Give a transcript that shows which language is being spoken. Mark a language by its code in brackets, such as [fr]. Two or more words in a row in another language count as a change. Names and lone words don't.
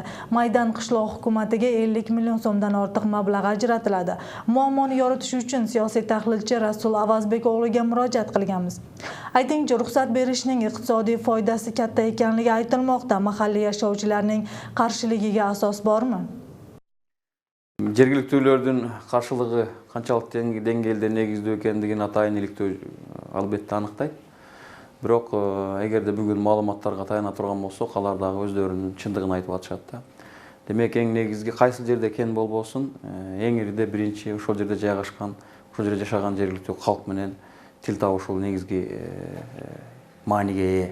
[uz] Maydan qishloq hukumatiga 50 million so'mdan ortiq mablag' ajratiladi. Muammoni yoritish uchun siyosiy tahlilchi Rasul Avazbek o'g'liga murojaat qilganmiz. Aytingchi, ruxsat berishning iqtisodiy foydasi katta ekanligi aytilmoqda. Mahalliy yashovchilarning qarshiligiga asos bormi? [ky] Жергиликтүүлөрдүн каршылыгы канчалык деңгээлде негиздүү экендигин атайын иликтөө албетте аныктайт. Бирок эгерде бүгүн маалыматтарга таяна турган болсок, алар дагы өздөрүнүн чындыгын айтып атышат да. Демек, эң негизги кайсы жерде кен болбосун, эң ириде биринчи ошол жерде жайгашкан, ошол жерде жашаган жергиликтүү калк менен тил табышуу негизги мааниге ээ.